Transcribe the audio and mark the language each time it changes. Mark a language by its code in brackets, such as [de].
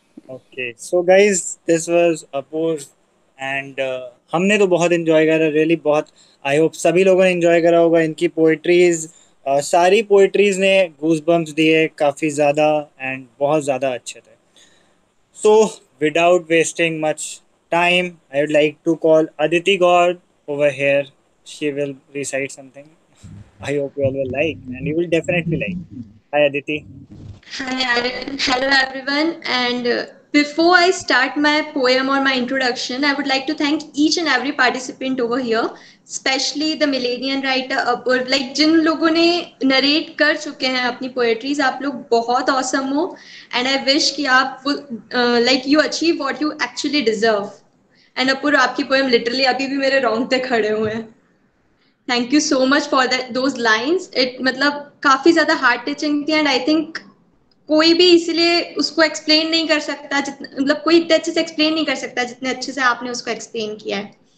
[en] okay, so guys, this was a pause and [hi] हमने तो बहुत एंजॉय करा, रियली बहुत। [en] I hope [hi] सभी लोगों ने एंजॉय करा होगा इनकी पोएट्रीज। सारी पोएट्रीज ने गूज बम्प्स दिए काफ़ी ज़्यादा एंड बहुत ज़्यादा अच्छे थे। [en] So without wasting much time, I would like to call Aditi God over here. She will recite something. I hope you all will like and you will definitely like. Hi Aditi. Hi Aaron, hello everyone. And before I start my poem or my introduction, I would like to thank each and every participant over here, especially the millennial writer Apurv. [hi] Like जिन लोगों ने narrate कर चुके हैं अपनी poetries, आप लोग बहुत awesome हो, [en] and I wish [hi] कि आप [en] like you achieve what you actually deserve. [hi] And Apurv, आपकी poem literally अभी भी मेरे रोंगटे खड़े हुए हैं। [en] Thank you so much for that those lines. [hi] It मतलब काफी ज्यादा हार्ट टचिंग थी [en] and I think [hi] कोई भी इसलिए उसको एक्सप्लेन नहीं कर सकता, मतलब कोई इतने अच्छे से एक्सप्लेन नहीं कर सकता जितने अच्छे से आपने उसको एक्सप्लेन किया है।